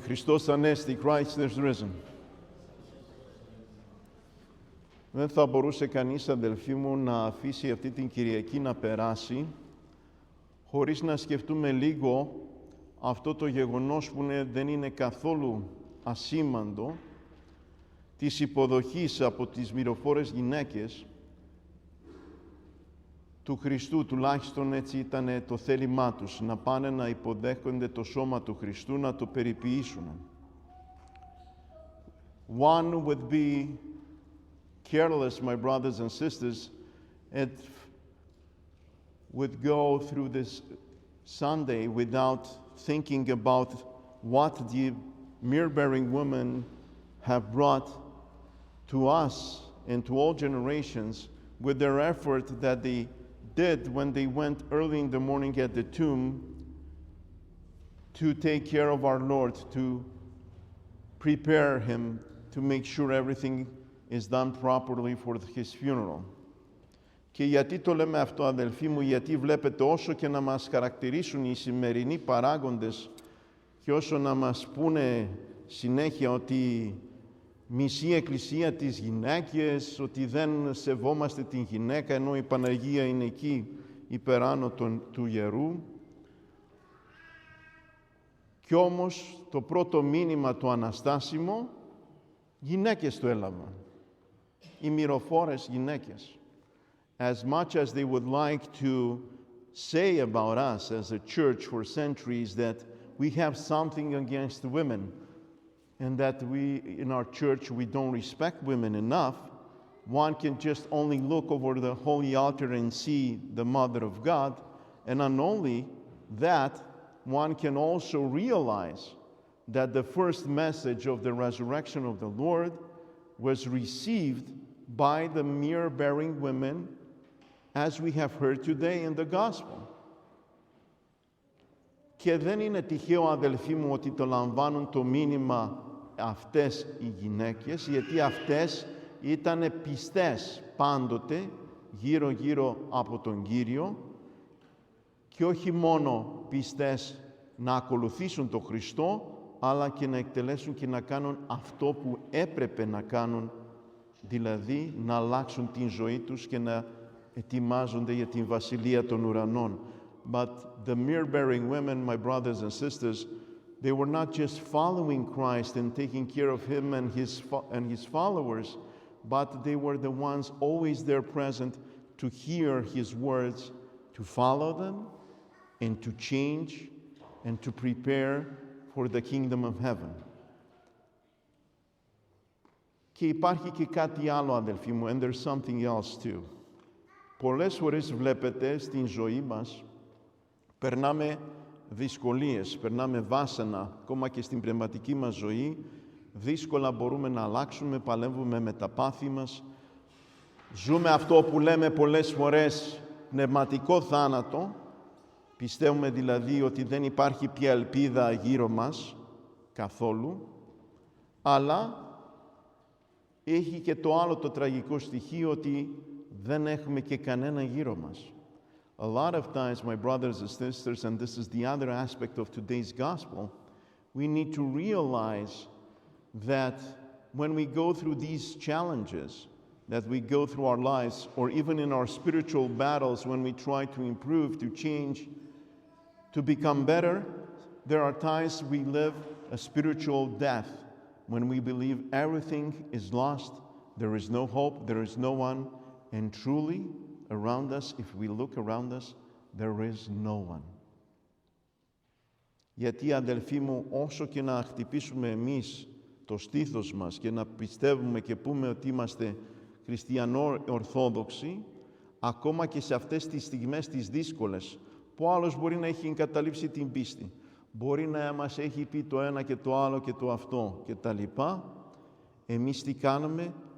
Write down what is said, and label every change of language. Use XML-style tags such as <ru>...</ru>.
<el>Χριστός Ανέστη,</el> <en>Christ is risen.</en> <el>Δεν θα μπορούσε κανείς, αδελφοί μου, να αφήσει αυτή την Κυριακή να περάσει χωρίς να σκεφτούμε λίγο αυτό το γεγονός που δεν είναι καθόλου ασήμαντο της υποδοχής από τις μυροφόρες γυναίκες του Χριστού, τουλάχιστον έτσι ήταν το θέλημά τους, να πάνε να υποδέχονται το σώμα του Χριστού, να το περιποιήσουν.</el> <en>One would be careless, my brothers and sisters, and would go through this Sunday without thinking about what the myrrh-bearing women have brought to us and to all generations with their effort that they did when they went early in the morning at the tomb to take care of our Lord, to prepare him, to make sure everything is done properly for his funeral.</en> <el>Και γιατί το λέμε αυτό, αδελφοί μου? Γιατί βλέπετε, όσο και να μας χαρακτηρίσουν οι σημερινοί παράγοντες και όσο να μας πούνε συνέχεια ότι μισή εκκλησία τις γυναίκες, ότι δεν σεβόμαστε την γυναίκα, ενώ η Παναγία είναι εκεί υπεράνω του ιερού. Κι όμως το πρώτο μήνυμα το αναστάσιμο, γυναίκες το έλαβαν. Οι μυροφόρες γυναίκες.</el> <en>As much as they would like to say about us as a church for centuries that we have something against women, and that we, in our church, we don't respect women enough, one can just only look over the holy altar and see the Mother of God, and not only that, one can also realize that the first message of the resurrection of the Lord was received by the myrrh-bearing women, as we have heard today in the Gospel.</en> <el>Και δεν είναι τυχαίο, αδελφοί μου, ότι το λαμβάνουν το μήνυμα αυτές οι γυναίκες, γιατί αυτές ήταν πιστές πάντοτε γύρω-γύρω από τον Κύριο και όχι μόνο πιστές να ακολουθήσουν τον Χριστό, αλλά και να εκτελέσουν και να κάνουν αυτό που έπρεπε να κάνουν, δηλαδή να αλλάξουν την ζωή τους και να ετοιμάζονται για την Βασιλεία των Ουρανών.</el> <en>But the myrrh-bearing women, my brothers and sisters, they were not just following Christ and taking care of him and his followers, but they were the ones always there present to hear his words, to follow them, and to change, and to prepare for the kingdom of heaven.</en> <el>Και υπάρχει και κάτι άλλο, αδελφοί μου,</el> <en>and there's something else too.</en> <el>Πολλές φορές βλέπετε στην ζωή μας, περνάμε δυσκολίες, περνάμε βάσανα, ακόμα και στην πνευματική μας ζωή, δύσκολα μπορούμε να αλλάξουμε, παλεύουμε με τα πάθη μας, ζούμε αυτό που λέμε πολλές φορές πνευματικό θάνατο, πιστεύουμε δηλαδή ότι δεν υπάρχει πια ελπίδα γύρω μας, καθόλου, αλλά έχει και το άλλο το τραγικό στοιχείο ότι δεν έχουμε και κανένα γύρω μας.</el> <en>A lot of times, my brothers and sisters, and this is the other aspect of today's gospel, we need to realize that when we go through these challenges, that we go through our lives, or even in our spiritual battles, when we try to improve, to change, to become better, there are times we live a spiritual death, when we believe everything is lost, there is no hope, there is no one, and truly, around us, if we look around us, there is no one.</en> <el>Γιατί, αδελφοί μου, όσο και να χτυπήσουμε εμείς το στήθος μας και να πιστεύουμε και πούμε ότι είμαστε χριστιανό-ορθόδοξοι, ακόμα και σε αυτές τις στιγμές τις δύσκολες, που άλλος μπορεί να έχει εγκαταλείψει την πίστη, μπορεί να μας έχει πει το ένα και το άλλο και το αυτό και τα λοιπά, εμείς τι κάνουμε?</el>